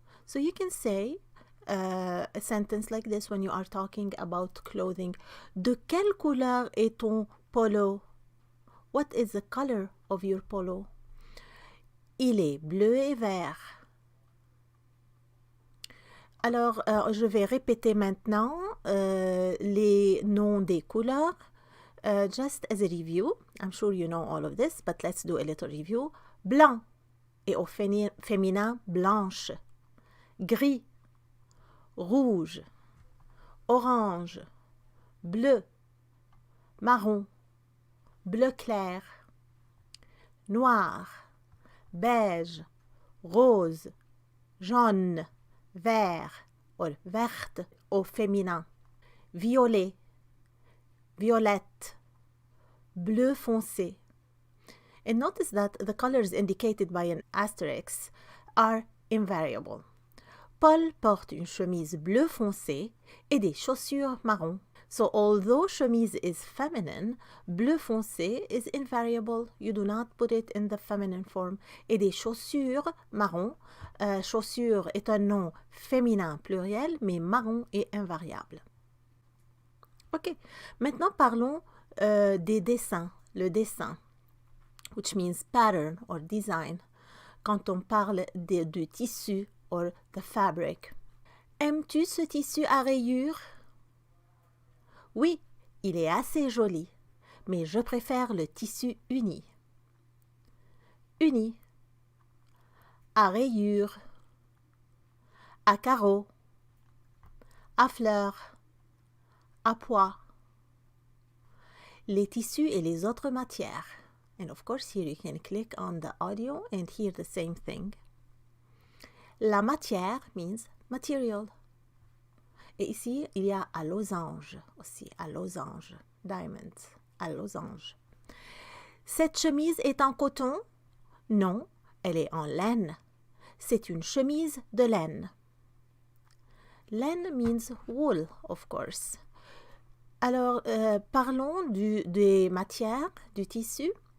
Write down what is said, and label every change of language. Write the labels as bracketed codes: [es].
[en] So you can say a sentence like this when you are talking about clothing. [fr] De quelle couleur est ton polo? [en] What is the color of your polo? [fr] Il est bleu et vert. Alors, je vais répéter maintenant les noms des couleurs. [en] Just as a review, I'm sure you know all of this, but let's do a little review. [fr] Blanc, et au féminin, blanche. Gris, rouge, orange, bleu, marron, bleu clair, noir, beige, rose, jaune, vert or verte au féminin, violet, violette, bleu foncé. [en] And notice that the colors indicated by an asterisk are invariable. [fr] Paul porte une chemise bleu foncé et des chaussures marron. [en] So although chemise is feminine, bleu foncé is invariable. You do not put it in the feminine form. [fr] Et des chaussures marron. Chaussures est un nom féminin pluriel, mais marron est invariable. Ok, maintenant parlons des dessins. Le dessin, [en] which means pattern or design, [fr] quand on parle de tissu [en] or the fabric. [fr] Aimes-tu ce tissu à rayures? Oui, il est assez joli, mais je préfère le tissu uni. Uni, à rayures, à carreaux, à fleurs, à pois. Les tissus et les autres matières. [en] And of course, here you can click on the audio and hear the same thing. La matière means material. [fr] Et ici, il y a à losange aussi, à losange, diamonds, à losange. Cette chemise est en coton? Non, elle est en laine. C'est une chemise de laine. [en] Laine means wool, of course. [fr] Alors, parlons des matières, du tissu.